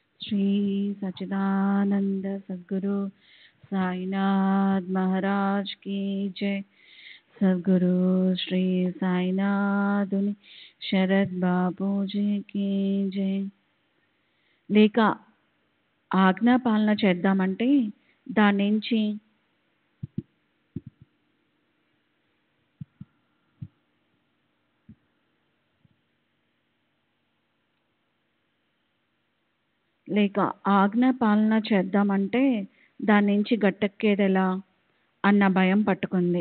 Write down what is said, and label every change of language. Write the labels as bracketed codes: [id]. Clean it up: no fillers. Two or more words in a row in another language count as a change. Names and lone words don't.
[hi] श्री सच्चिदानंद सद्गुरु साईनाथ महाराज की जय। सद्गुरु श्री साईनाथ उनि शरद बाबू जी की जय। [te] లేక ఆజ్ఞాపాలన చేద్దామంటే దాని నుంచి గట్టెక్కేదెలా అన్న భయం పట్టుకుంది.